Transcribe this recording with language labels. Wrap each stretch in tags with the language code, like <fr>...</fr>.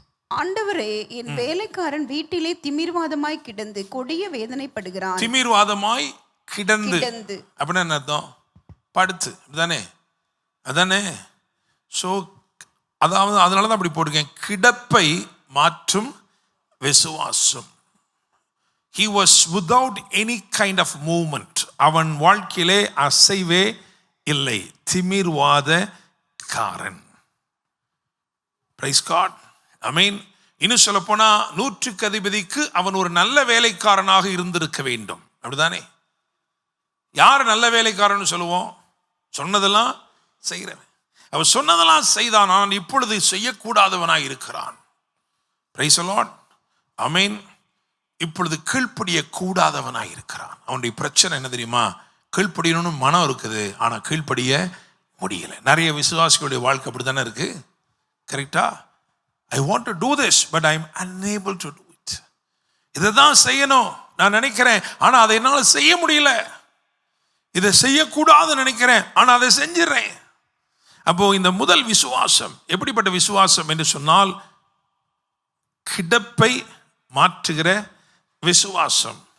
<ta>ஆண்டவரே, என் வேலைக்காரன் வீட்டிலே திமிர்வாதமாய் கிடந்து கொடிய வேதனைப்படுகிறான். திமிர்வாதமாய் கிடந்து அப்படின்னா என்ன அர்த்தம்? படுத்து, அப்படிதானே? அதானே? ஸோ அதாவது அதனால தான் அப்படி போட்டிருக்கேன், கிடப்பை மாற்றும் விசுவாசம்.</ta> <en>He was without any kind of movement.</en> <ta>அவன் வாழ்க்கையிலே அசைவே இல்லை. திமிர்வாதக்காரன்.</ta> <en>Praise God.</en> <ta>ஆமென். இன்னும் சொல்ல போனா 100க்கு அதிபதிக்கு அவன் ஒரு நல்ல வேலைக்காரனாக இருந்திருக்க வேண்டும். அப்படிதானே? யார் நல்ல வேலைக்காரன்னு சொல்லுவோம்? சொன்னதெல்லாம் செய்கிறவன். அவன் சொன்னதெல்லாம் செய்தான், ஆனால் இப்பொழுது செய்யக்கூடாதவனாய் இருக்கிறான்.</ta> <en>Praise the lord.</en> <ta>ஆமென். இப்பொழுது கீழ்ப்படிய கூடாதவனாய் இருக்கிறான். அவனுடைய பிரச்சனை என்ன தெரியுமா? கீழ்ப்படியணும்னு மனம் இருக்குது, ஆனா கீழ்ப்படிய முடியல. நிறைய விசுவாசிகளுடைய வாழ்க்கை அப்படித்தானே இருக்கு. கரெக்டா?</ta> <en>I want to do this, but I am unable to do it.</en> <ta>இதை தான் செய்யணும் நான் நினைக்கிறேன், ஆனா அதை என்னால் செய்ய முடியல. இதை செய்யக்கூடாதுன்னு நினைக்கிறேன், ஆனா அதை செஞ்சிடறேன். அப்போ இந்த முதல் விசுவாசம் எப்படிப்பட்ட விசுவாசம் என்று சொன்னால், கிடப்பை மாற்றுகிற விசுவாசம்.</ta>